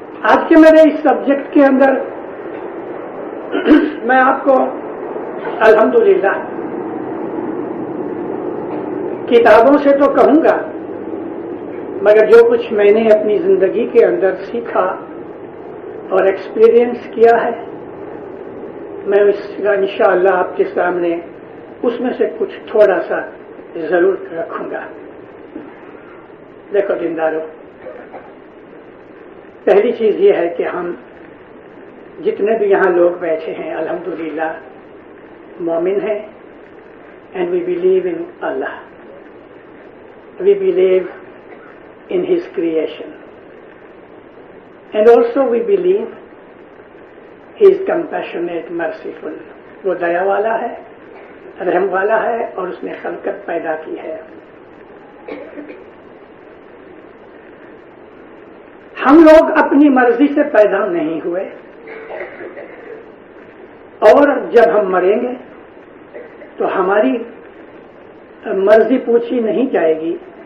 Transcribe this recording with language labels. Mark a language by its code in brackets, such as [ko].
[ur] آج کے میرے اس سبجیکٹ کے اندر میں آپ کو الحمدللہ کتابوں سے تو کہوں گا، مگر جو کچھ میں نے اپنی زندگی کے اندر سیکھا اور ایکسپیرئنس کیا ہے میں اس کا انشاءاللہ آپ کے سامنے اس میں سے کچھ تھوڑا سا ضرور رکھوں گا. دیکھو دیندارو، پہلی چیز یہ ہے کہ ہم جتنے بھی یہاں لوگ بیٹھے ہیں الحمدللہ مومن ہیں. [en] And we believe in Allah. We believe in His creation. And also we believe He is compassionate, merciful. [ur] وہ دیا والا ہے، رحم والا ہے اور اس نے خلقت پیدا کی ہے. ہم لوگ اپنی مرضی سے پیدا نہیں ہوئے اور جب ہم مریں گے تو ہماری مرضی پوچھی نہیں جائے گی.